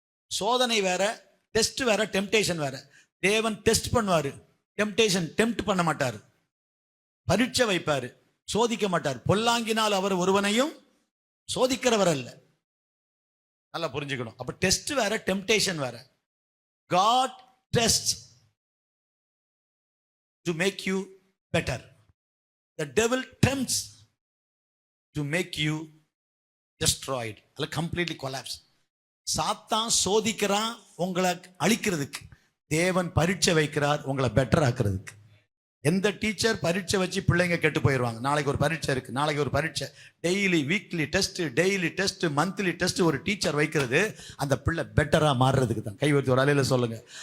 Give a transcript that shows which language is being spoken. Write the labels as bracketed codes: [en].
[ta] சோதனை வேற, டெஸ்ட் வேற, டெம்டேஷன் வேற. தேவன் டெஸ்ட் பண்ணுவாரு, டெம்டேஷன் டெம்ப்ட் பண்ண மாட்டாரு. பரீட்சை வைப்பாரு, சோதிக்க மாட்டார். பொல்லாங்கினால் அவர் ஒருவனையும் சோதிக்கிறவர் அல்ல. நல்லா புரிஞ்சுக்கணும். அப்ப டெஸ்ட் வேற, டெம்டேஷன் வேற. [en] God tests to make you better. The devil tempts to make you destroyed, [ta] அல்ல [en] completely collapse. [ta] சாத்தான் சோதிக்கிறான் உங்களை அழிக்கிறதுக்கு, தேவன் பரீட்சை வைக்கிறார் உங்களை பெட்டர் ஆக்குறதுக்கு. எந்த டீச்சர் பரீட்சை வச்சு பிள்ளைங்க கெட்டு போயிடுவாங்க. நாளைக்கு ஒரு பரீட்சை இருக்கு, நாளைக்கு ஒரு பரீட்சை, daily weekly test, daily test, monthly test ஒரு டீச்சர் வைக்கிறது அந்த பிள்ளை பெட்டரா மாறுறதுக்கு தான். கைவர்த்தி ஒரு அலையில சொல்லுங்க.